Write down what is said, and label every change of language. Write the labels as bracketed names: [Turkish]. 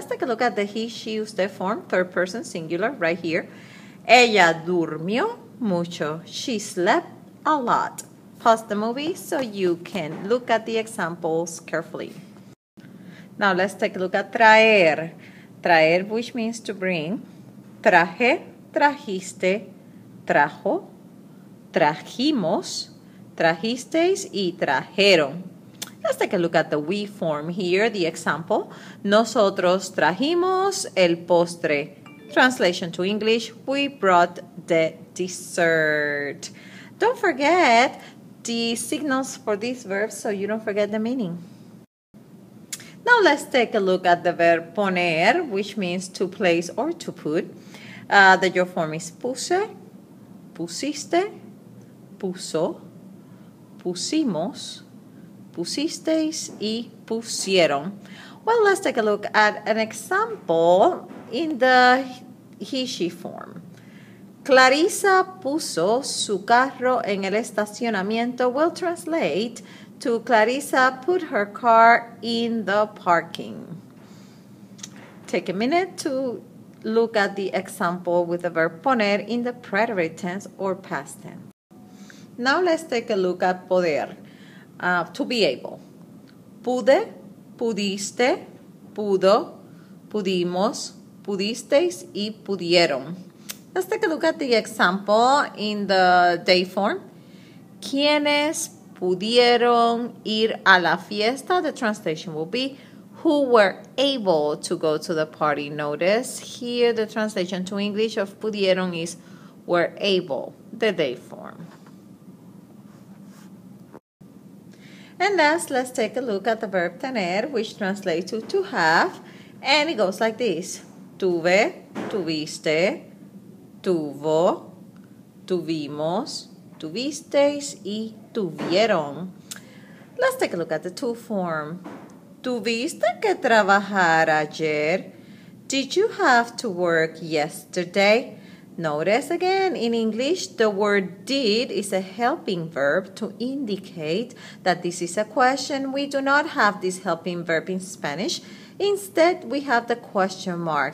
[English] Let's take a look at the he, she, usted form, third person singular right here. [Spanish] Ella durmió mucho. [English] She slept a lot. Pause the movie so you can look at the examples carefully. Now let's take a look at traer. Traer, which means to bring. [Spanish] Traje, trajiste, trajo, trajimos, trajisteis, y trajeron. [English] Let's take a look at the we form here, the example. [Spanish] Nosotros trajimos el postre. [English] Translation to English, we brought the dessert. Don't forget the signals for these verbs so you don't forget the meaning. Now let's take a look at the verb poner, which means to place or to put. The your form is [Spanish] puse, pusiste, puso, pusimos, pusisteis, y pusieron. [English] Well, let's take a look at an example in the he, she form. [Spanish] Clarisa puso su carro en el estacionamiento [English] will translate to Clarisa put her car in the parking. Take a minute to look at the example with the verb poner in the preterite tense or past tense. Now let's take a look at poder, to be able. [Spanish] Pude, pudiste, pudo, pudimos, pudisteis, y pudieron. [English] Let's take a look at the example in the day form. [Spanish] ¿Quiénes pudieron ir a la fiesta? [English] The translation will be who were able to go to the party. Notice here the translation to English of pudieron is were able, the day form. And last, let's take a look at the verb tener, which translates to have, and it goes like this. [Spanish] Tuve, tuviste, tuvo, tuvimos, tuvisteis, y tuvieron. [English] Let's take a look at the to form. [Spanish] ¿Tuviste que trabajar ayer? [English] Did you have to work yesterday? Notice again, in English, the word did is a helping verb to indicate that this is a question. We do not have this helping verb in Spanish. Instead, we have the question mark.